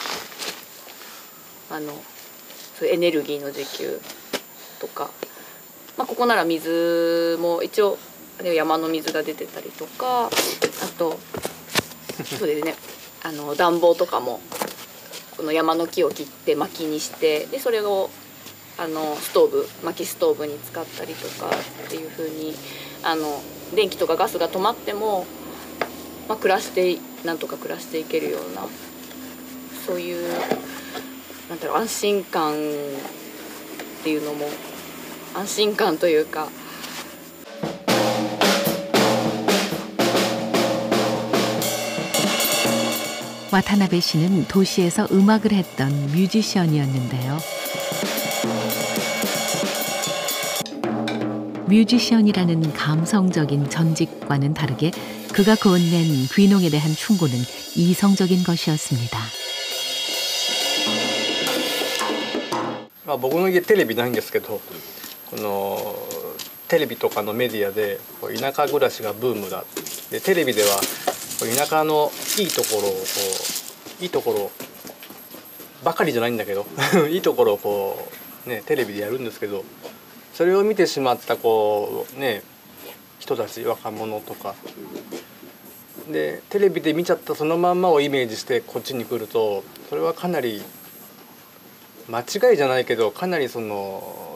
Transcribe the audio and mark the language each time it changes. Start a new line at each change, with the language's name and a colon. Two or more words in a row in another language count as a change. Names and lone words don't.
Japanese: そういうエネルギーの自給とか、ここなら水も一応山の水が出てたりとか、あとそうですね暖房とかもこの山の木を切って薪にして、でそれをストーブ、薪ストーブに使ったりとかっていう風に電気とかガスが止まっても、なんとか暮らしていけるような、そういうなんだろう、安心感っていうのも、安心感というか。
Korean: 와타나베 씨는 도시에서 음악을 했던 뮤지션이었는데요. 뮤지션이라는 감성적인 전직과는 다르게 그가 거론낸 귀농에 대한 충고는 이성적인 것이었습니다.
Japanese: 僕の家テレビないんですけど、このテレビとかのメディアで田舎暮らしがブームだ。でテレビでは田舎のいいところをいいところばかりじゃないんだけどいいところをテレビでやるんですけど、それを見てしまった人たち、若者とかでテレビで見ちゃったそのまんまをイメージしてこっちに来ると、それはかなり間違いじゃないけど、かなりその